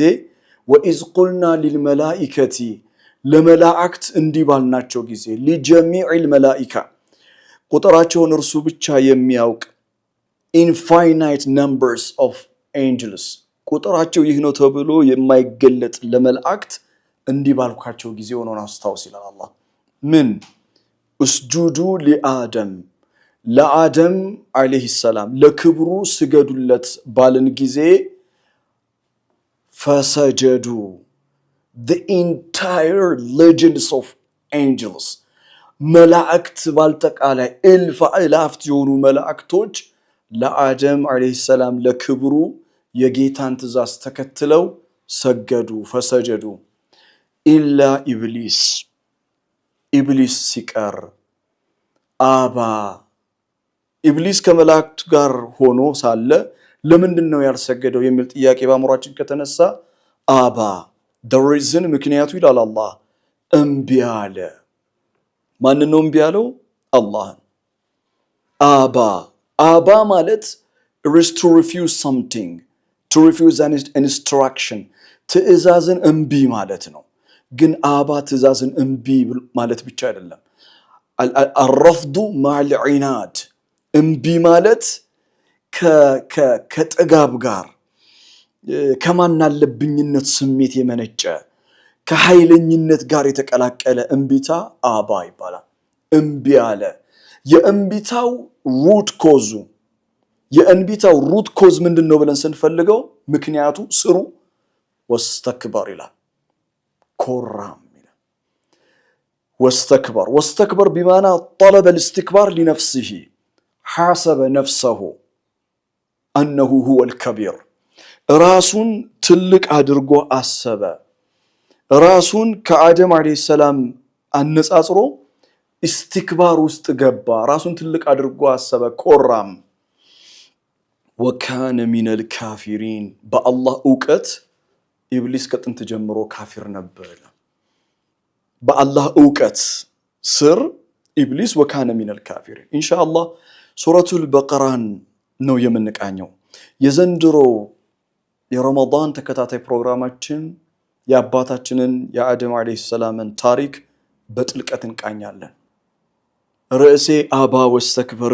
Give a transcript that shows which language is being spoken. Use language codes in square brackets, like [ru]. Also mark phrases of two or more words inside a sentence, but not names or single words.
[ar] وإذ قلنا للملائكة [am] ለመላእክት እንዲህ ባልናቸው ጊዜ [ar] لجميع الملائكة [am] ቁጥራቸውን እርሱ ብቻ የሚያውቅ [en] infinite numbers of angels [am] ቁጥራቸው ይህ ነው ተብሎ የማይገለጥ ለመላእክት እንዲህ ባልኳቸው ጊዜ ሆኖን አስታውስ ይላል አላህ። ምን? [ar] اسجدوا لآدم [am] ለአደም [ar] عليه السلام [am] ለክብሩ ስገዱለት ባልን ጊዜ ፈሰጀዱ [en] the entire legions of angels [am] መላእክት ባልጠቃላይ እልፍ አእላፍት የሆኑ መላእክቶች ለአደም [ar] عليه السلام [am] ለክብሩ የጌታን ትእዛዝ ተከትለው ሰገዱ [ar] فسجدوا إلا [am] ኢብሊስ ሲቀር አባ ኢብሊስ ከመላእክቱ ጋር ሆኖ ሳለ ለምንድነው ያልሰገደው የሚል ጥያቄ በአእምሯችን ከተነሳ አባ [en] the reason [am] ምክንያቱ ይላል አላህ እምቢ አለ። ማንን ነው እምቢ ያለው? አላህን። አባ ማለት [en] is to refuse something, to refuse an instruction [am] ትእዛዝን እምቢ ማለት ነው። ግን አባ ትእዛዝን እምቢ ማለት ብቻ አይደለም። [ar] الرفض مع العناد [am] እምቢ ማለት ከጥጋብ ጋር ከማናለብኝነት ስሜት የመነጨ ከኃይለኝነት ጋር የተቀላቀለ እንቢታ አባ ይባላል። እምቢ አለ። የእንቢታው [en] root cause [am] ምንድነው ብለን ስንፈልገው ምክንያቱ ስሩ ወስተክበር ይላል። ኮራም ይላል። [ar] واستكبر بمعنى طلب الاستكبار لنفسه حاسب نفسه أنه هو الكبير [am] ራሱን ትልቅ አድርጎ አሰበ። ራሱን ከአደም [ar] عليه السلام [am] አነጻጽሮ ኢስቲክባር ውስጥ ገባ። ራሱን ትልቅ አድርጎ አሰበ፣ ኮራም። [ar] وكان من الكافرين [am] በአላህ ዕውቀት ኢብሊስ ከጥንት ጀምሮ ካፊር ነበር። በአላህ ዕውቀት ስር ኢብሊስ [ar] وكان من الكافرين። [am] ኢንሻአላህ ሱረቱል በቀራን ነው የምንቃኘው። የዘንድሮ የረመዳን ተከታታይ ፕሮግራማችን የአባታችንን የአደም አለይሂ ሰላምን ታሪክ በጥልቀት እንቃኛለን። ርዕሴ [ar] أبى واستكبر